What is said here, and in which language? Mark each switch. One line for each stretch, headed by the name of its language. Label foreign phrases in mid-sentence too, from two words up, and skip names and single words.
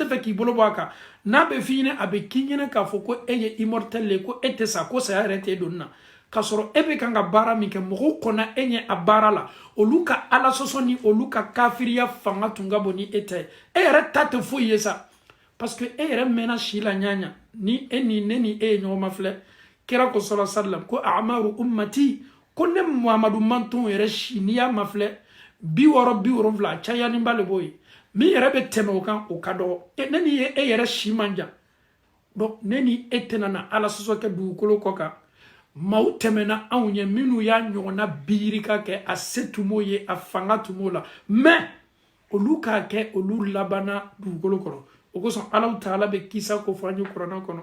Bambara: fɛ k'i bolo bɔ a kan n'a bɛ f'i ɲɛna a bɛ k'i ɲɛna k'a fɔ ko e ye immortel le ko e tɛ sa ko saya yɛrɛ t'e donni na k'a sɔrɔ e bɛ kan ka baara min kɛ mɔgɔw kɔnna e ɲɛ a baara la olu ka ala sɔsɔ ni olu ka kafiriya fanga tun ka bon ni e tɛ e yɛrɛ ta tɛ foyi ye sa parce que e yɛrɛ mɛnna si la ɲaɲa ni e ni ne ni e ye ɲɔgɔn ma filɛ kira ko
Arabic: صلى الله عليه وسلم
Bambara: ko
Arabic: أعمار أمتي
Bambara: ko ne Muhamadu mantonw yɛrɛ si n'i y'a ma filɛ 60-70 cayani ba le b'o ye min yɛrɛ bɛ tɛmɛ o kan o ka dɔgɔ ne ni e yɛrɛ si man jan donc ne ni e tɛna na ala sɔsɔ kɛ dugukolo kɔ kan maaw tɛmɛna anw ɲɛ minnu y'a ɲɔgɔnna biirika kɛ a se tun m'o ye a fanga tun m'o la mais olu k'a kɛ olu labanna dugukolo kɔrɔ o kosɔn Alahu Taala bɛ kisa ko fɔ an ye kuranɛ kɔnɔ